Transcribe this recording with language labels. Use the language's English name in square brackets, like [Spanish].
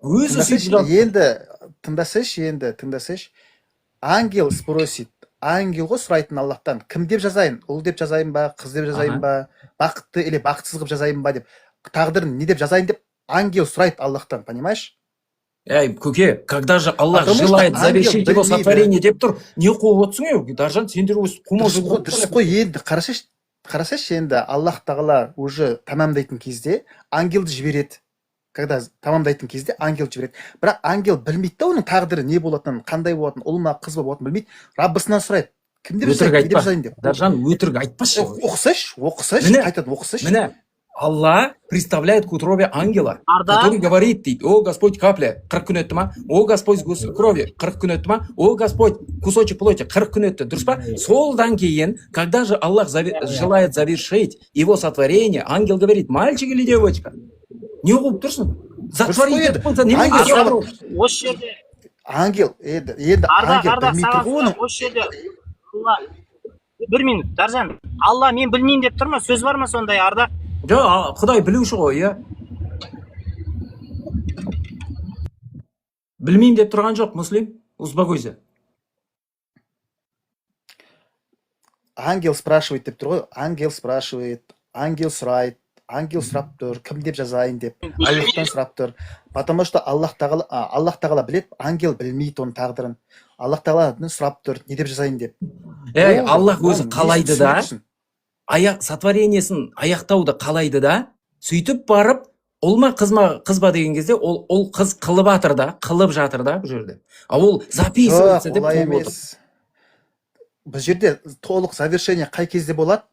[Kazakh] Өзі сөйтіп. Енді тыңдасайшы, [Russian] ангел спросит, [Kazakh] ангел ғой сұрайтын Аллахтан, кім деп жазайын, ұл деп жазайын ба, қыз деп жазайын ба, бақытты или бақытсыз қылып жазайын ба деп, тағдырын не деп жазайын деп ангел сұрайды Аллахтан, [Russian] понимаешь? [Kazakh] Көке, [Russian] когда же Аллах желает завершить его сотворение [Kazakh] деп тұр, не қуып отырсың, Даржан, сендер өз қумалсыз. Дұрыс қой, енді қарасайшы, енді Аллах тағала уже тамамдайтын кезде ангелді жібереді. Когда тамамдайтын кезде ангел жібереді. Бірақ ангел білмейді да оның тағдыры не болатынын, қандай болатынын, ұл ма қыз ба болатынын білмейді. Раббысынан сұрайды. Кім деп жазайын деп. Даржан, өтірік айтпашы. Оқысайшы, қайтадан оқысайшы. [Russian] Міне, Аллах представляет к утробе ангела, который говорит, о Господь, капля, [Kazakh] 40 күн өтті ма? [Russian] О Господь, крови, [Kazakh] 40 күн өтті ма? [Russian] О Господь, кусочек плоти, [Kazakh] 40 күн өтті, дұрыс па? Солдан кейін, [Russian] когда же Аллах желает завершить его сотворение, ангел говорит, мальчик или девочка? [Kazakh] Не қуып тұрсың? Затворить болса, немеге сұрау? Осы жерде ангел білмей тұр ғой оның. Осы жерде бір минут, Даржан, Алла мен білмеймін деп тұр ма? Сөз бар ма сондай, Ардақ? Жоқ, Құдай білуші ғой, Білмеймін деп тұрған жоқ, мұслим, [Russian] успокойся. Ангел спрашивает [Kazakh] деп тұр ғой, ангел спрашивает, ангел сұрайды, ангел сұрап тұр, кім деп жазайын деп, Аллахтан сұрап тұр. [Russian] Потому что [Kazakh] Аллах тағала білет, ангел білмейді оның тағдырын. Аллах тағаладан сұрап тұр, не деп жазайын деп. Аллах өзі қалайды да, сотворениесін аяқтауды қалайды да, сөйтіп барып, ұл ма қыз ба деген кезде, ол қыз қылып жатыр да, бұл жерде. Ол [Russian] записывается [Kazakh] деп қойып отыр. Бұл жерде толық завершение қай кезде болады?